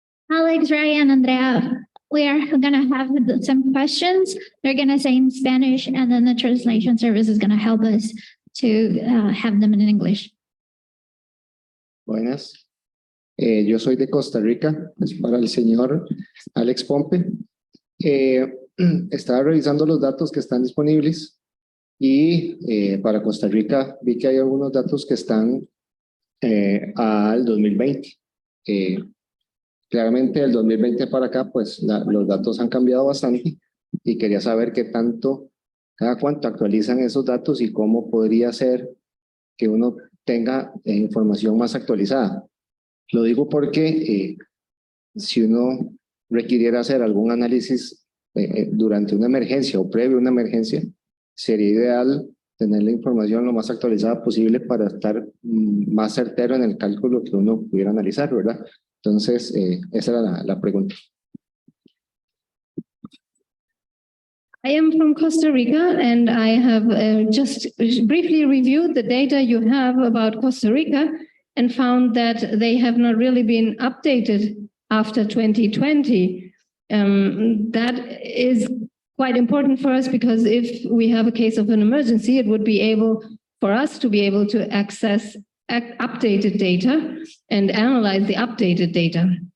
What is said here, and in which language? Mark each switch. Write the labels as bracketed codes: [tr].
[en] Alex, Ray, and Andrea, we are going to have some questions. They're going to say in Spanish, and then the translation service is going to help us to have them in English. [es] Buenas. Yo soy de Costa Rica, es para el señor Alex Pompe. Estaba revisando los datos que están disponibles y para Costa Rica vi que hay algunos datos que están al 2020. Claramente del 2020 para acá, pues los datos han cambiado bastante y quería saber qué tanto, cada cuánto actualizan esos datos y cómo podría ser que uno tenga información más actualizada. Lo digo porque si uno requiriera hacer algún análisis durante una emergencia o previo a una emergencia, sería ideal tener la información lo más actualizada posible para estar más certero en el cálculo que uno pudiera analizar, ¿verdad? Entonces, esa era la pregunta. [en] I am from Costa Rica, and I have just briefly reviewed the data you have about Costa Rica and found that they have not really been updated after 2020. That is quite important for us because if we have a case of an emergency, it would be able for us to be able to access updated data and analyze the updated data.